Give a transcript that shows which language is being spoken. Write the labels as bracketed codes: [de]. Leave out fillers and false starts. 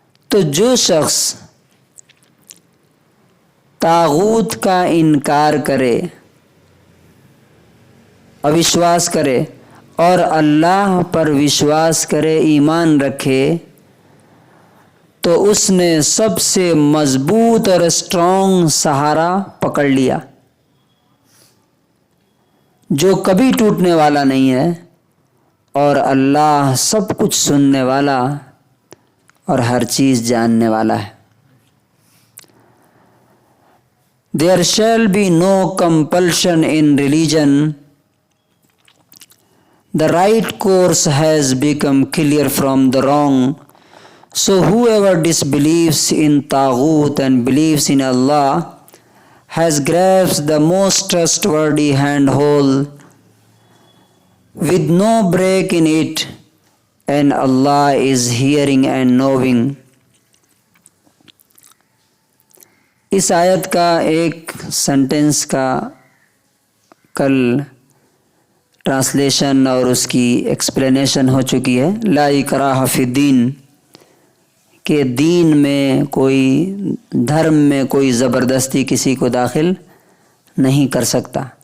[ur] تو جو شخص طاغوت کا انکار کرے، اوشواس کرے اور اللہ پر وشواس کرے، ایمان رکھے، تو اس نے سب سے مضبوط اور اسٹرانگ سہارا پکڑ لیا جو کبھی ٹوٹنے والا نہیں ہے، اور اللہ سب کچھ سننے والا اور ہر چیز جاننے والا ہے. [en] There shall be no compulsion in religion. The right course has become clear from the wrong. So whoever disbelieves in Taghut and believes in Allah has grasped the most trustworthy handhold with no break in it, and Allah is hearing and knowing. [ur] اس آیت کا ایک sentence کا کل translation اور اس کی explanation ہو چکی ہے. [ar] لا اکراہ فی الدین، [ur] کہ دین میں کوئی، دھرم میں کوئی زبردستی کسی کو داخل نہیں کر سکتا.